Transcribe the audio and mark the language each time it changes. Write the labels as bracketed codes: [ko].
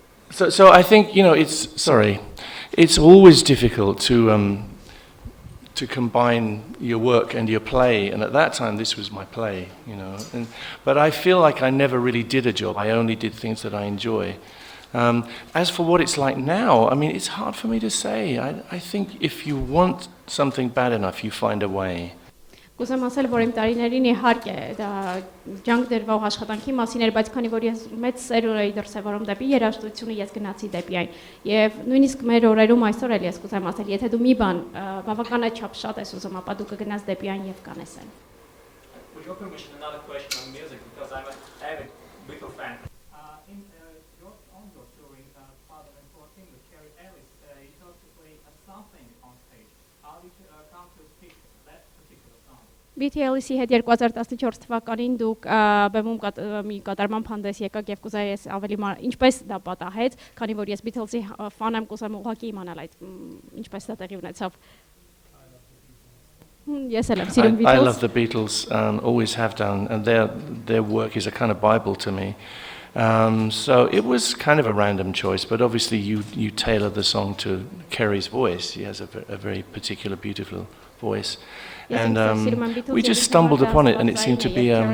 [en] So I think, it's always difficult to combine your work and your play, and at that time this was my play, but I feel like I never really did a job. I only did things that I enjoy. As for what it's like now, I mean, it's hard for me to say. I think if you want something bad enough, you find a way. [hy] Կուզեմ ասել, որ իմ տարիներին իհարկե դա ջանք դրվող աշխատանքի մասին էր, բայց քանի որ ես մեծ սերուր էի դրսևորում դեպի երաժշտությունը, ես գնացի դեպի այն։ Եվ նույնիսկ մեր օրերում այսօր էլ ես կուզեմ ասել, եթե դու մի բան բավականաչափ շատ ես ուզում, ապա դու կգնաս դեպի այն եւ կանես այն։ [en] With your permission, another question on music, because I'm an avid Beatles fan. In your own story, 2014, with Carrie Ellis, you got to play something on stage. How did you come to pick that particular song? [hy] BTL-ի հետ 2014 թվականին դուք բեմում մի կատարման փանդես եկաք եւ կուզեի ես ավելի ինչպես դա պատահեց, քանի որ ես Beatles-ի ֆան եմ, կուզեմ ուղղակի իմանալ այդ ինչպես դա տեղի ունեցավ։ [en] Yes, I love the Beatles, always have done, and their work is a kind of Bible to me. So it was kind of a random choice, but obviously you tailor the song to Kerry's voice. He has a very particular, beautiful voice. And we just stumbled upon it, and it seemed to be...